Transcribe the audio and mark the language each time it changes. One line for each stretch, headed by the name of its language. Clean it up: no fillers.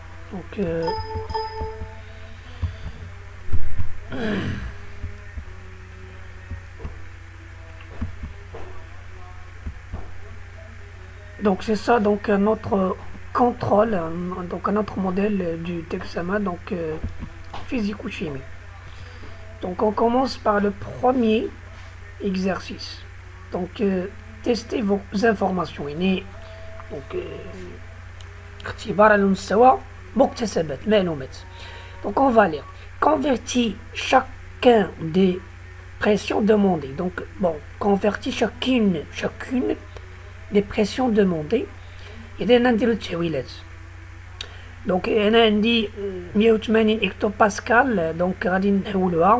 French: Donc donc c'est ça donc notre contrôle, donc un autre modèle du examen donc physique ou chimie. Donc on commence par le premier exercice. Donc testez vos informations.
Arabic: Donc اختبار على مستوى مكتسبات معلومات.
French: Donc on va lire. Convertis chacun des pressions demandées. Donc bon, convertis chacune des pressions demandées.
Arabic: إذا نديرو التحويلات. Donc أنا عندي 180 hectopascal. Donc غادي نحولوها.